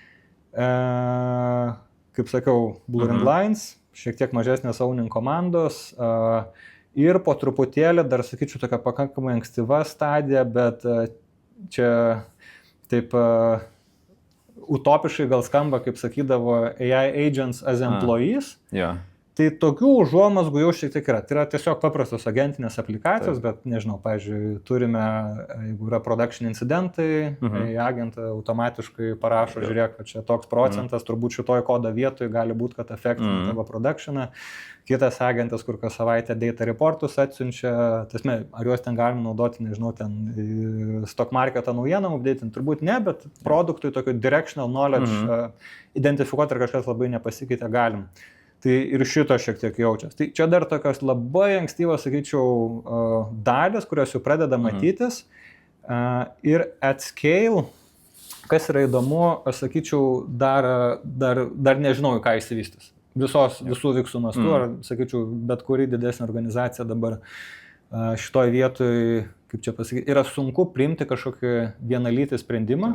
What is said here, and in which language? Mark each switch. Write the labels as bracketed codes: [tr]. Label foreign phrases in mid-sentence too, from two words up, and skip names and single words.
[lt] Kaip sakiau, [en] blurring lines. [lt] Šiek tiek mažesnės owning komandos ir po truputėlį, dar sakyčiau, tokia pakankamai ankstyva stadija, bet čia taip utopiškai gal skamba, kaip sakydavo, [en] AI agents as employees. [lt] Tai tokių užuomazgų jau šiek tiek yra. Tai yra tiesiog paprastos agentinės aplikacijos, bet nežinau, pavyzdžiui, turime, jeigu yra production incidentai, agentą automatiškai parašo, žiūrėk, kad čia toks procentas, turbūt šitoj kodo vietoj gali būti, kad affectina tavo productioną. Kitas agentas, kur kas savaitę data reportus atsiunčia, tasme, ar juos ten galima naudoti, nežinau, ten [en] stock marketą [lt] naujieną updating, turbūt ne, bet produktui tokio [en] directional knowledge [lt] identifikuoti, ar kažkas labai nepasikeitė, galim. Tai ir šito šiek tiek jaučiasi. Tai čia dar tokios labai ankstyvos, sakyčiau, dalis, kurios jau pradeda matytis. [en] Ir at scale, [lt] kas yra įdomu, aš sakyčiau, dar nežinau, ką išsivystys. Visų Viksų mastų, ar sakyčiau, bet kuri didesnė organizacija dabar šitoj vietoj, kaip čia pasakyti, yra sunku priimti kažkokį vienalytį sprendimą.